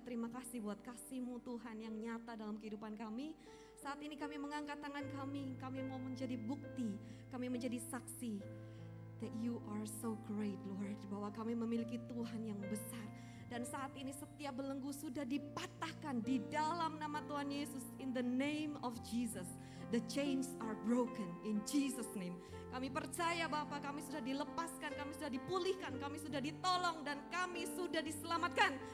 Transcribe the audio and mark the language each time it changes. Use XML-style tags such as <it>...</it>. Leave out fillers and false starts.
<id>Terima kasih buat kasih-Mu Tuhan yang nyata dalam kehidupan kami. Saat ini kami mengangkat tangan kami mau menjadi bukti, kami menjadi saksi.</id> <en>That you are so great Lord,</en> <id>bahwa kami memiliki Tuhan yang besar. Dan saat ini setiap belenggu sudah dipatahkan di dalam nama Tuhan Yesus.</id> <en>In the name of Jesus, the chains are broken in Jesus name.</en> <id>Kami percaya Bapak, kami sudah dilepaskan, kami sudah dipulihkan, kami sudah ditolong, dan kami sudah diselamatkan.</id>